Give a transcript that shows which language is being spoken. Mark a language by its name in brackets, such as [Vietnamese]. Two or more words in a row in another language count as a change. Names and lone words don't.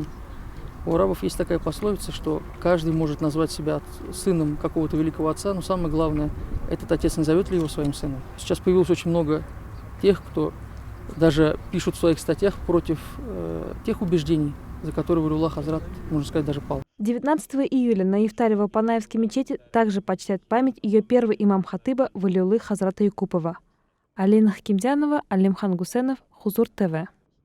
[Russian] У арабов есть такая пословица, что каждый может назвать себя сыном какого-то великого отца, но самое главное, этот отец назовет ли его своим сыном. Сейчас появилось очень много тех, кто даже пишут в своих статьях против тех убеждений, за которые Валиулла Хазрат, можно сказать, даже пал. 19 июля на ифтаре в Апанаевской мечети также почитают память ее первого имам-хатыба Валиуллы Хазрата Якупова. Алина Хакимдянова, Алимхан Гусенов, Хузур ТВ.